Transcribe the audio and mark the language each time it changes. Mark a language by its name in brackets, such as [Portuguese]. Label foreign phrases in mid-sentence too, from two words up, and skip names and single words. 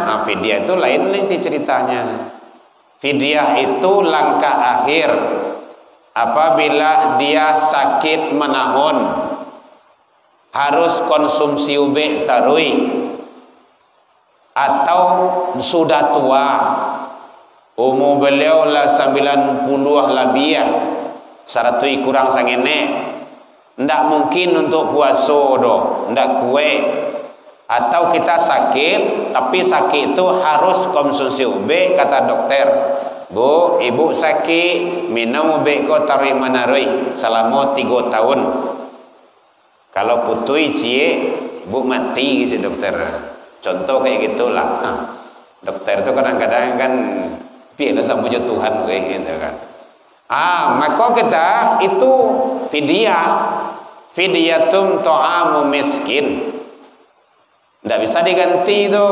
[Indonesian] Nah, fidyah itu lain nanti ceritanya. Fidyah itu langkah akhir apabila dia sakit menahun, harus konsumsi [Minangkabau] ube tarui, [Indonesian] atau sudah tua, umur beliau lah 90 lebih, 100 kurang [Minangkabau] sangene, ndak mungkin untuk puasa doh, ndak kue. [Indonesian] Atau kita sakit, tapi sakit itu harus konsumsi ube, kata dokter. [Minangkabau] Bu, ibu sakit, minum ube ko tarui manarui selama 3 tahun. Kalau putui cie, ibu mati gitu dokter. [Indonesian] Contoh kayak gitulah. Dokter itu kadang-kadang kan piala sama Tuhan kayak gitu kan. Maka kita itu fidyah. [Arabic] Fidyatum ta'amu miskin. [Indonesian] Tidak bisa diganti itu.